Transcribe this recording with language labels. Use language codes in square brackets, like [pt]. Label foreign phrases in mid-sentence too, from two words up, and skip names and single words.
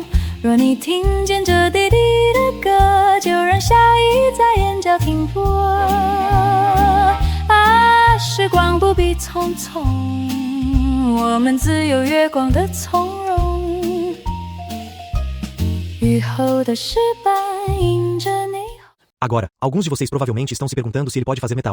[zh] 若你听见这滴滴的歌，就让笑意在眼角停泊。啊，时光不必匆匆，我们自有月光的从容。雨后的石板映着你。 [pt] Agora, alguns de vocês provavelmente estão se perguntando se ele pode fazer metal.